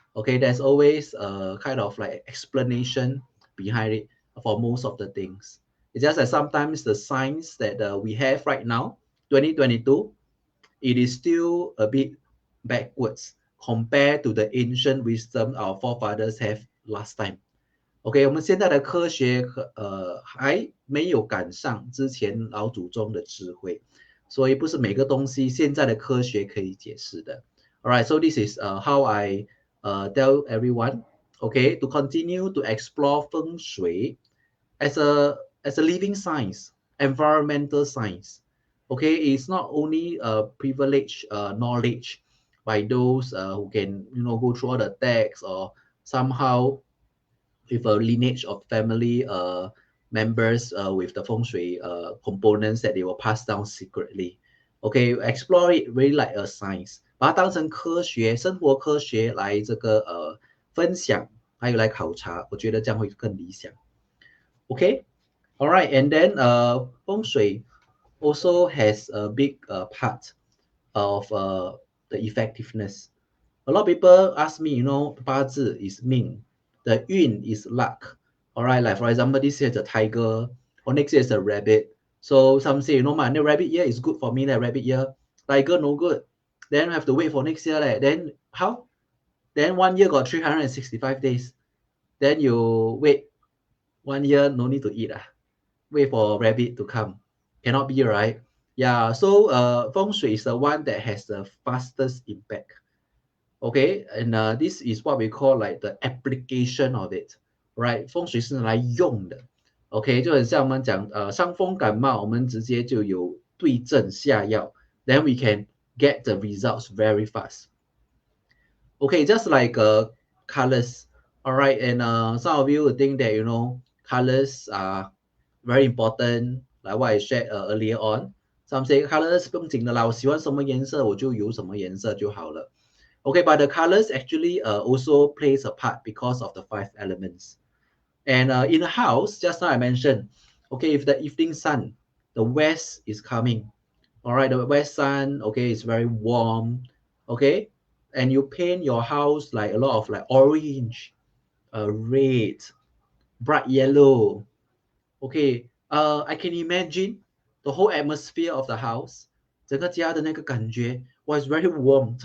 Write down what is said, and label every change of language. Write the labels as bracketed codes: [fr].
[en] Okay, there's always a kind of like explanation behind it for most of the things. It's just that sometimes the science that we have right now, 2022, it is still a bit backwards compared to the ancient wisdom our forefathers have last time. [zh] OK， 我们现在的科学还没有赶上之前老祖宗的智慧，所以不是每个东西现在的科学可以解释的。 [en] All right, so this is how I tell everyone, okay, to continue to explore feng shui as a living science, environmental science. Okay, it's not only a privileged knowledge by those who can go through all the texts or somehow with a lineage of family members with the feng shui components that they will pass down secretly. Okay, explore it really like a science， [zh] 把它当成科学、生活科学来这个分享，还有来考察，我觉得这样会更理想。 [en] Okay, all right, and then feng shui also has a big part of the effectiveness. A lot of people ask me, 八字 is 命, the 运 is luck. All right, like for example, this year is a tiger, or next year is a rabbit. So some say, man, the rabbit year is good for me, that rabbit year. Tiger no good. Then I have to wait for next year. Then how? Then 1 year got 365 days. Then you wait 1 year no need to eat. Wait for rabbit to come. Cannot be, right? Yeah, so Feng Shui is the one that has the fastest impact. Okay, and this is what we call like the application of it, right? [zh] 风水是来用的，OK，就很像我们讲伤风感冒，我们直接就有对症下药， [en] then we can get the results very fast. Okay, just like colors, all right, and some of you would think that colors are very important, like what I shared earlier on. Some say colors [zh] 不用紧的啦，我喜欢什么颜色我就有什么颜色就好了。 [en] Okay, but the colors actually also plays a part because of the 5 elements. And in a house, just now I mentioned, okay, if the evening sun, the west is coming, all right, the west sun, okay, is very warm, okay, and you paint your house like a lot of like orange, red, bright yellow, okay, I can imagine the whole atmosphere of the house, [zh] 整个家的那个感觉 [en] was very warm.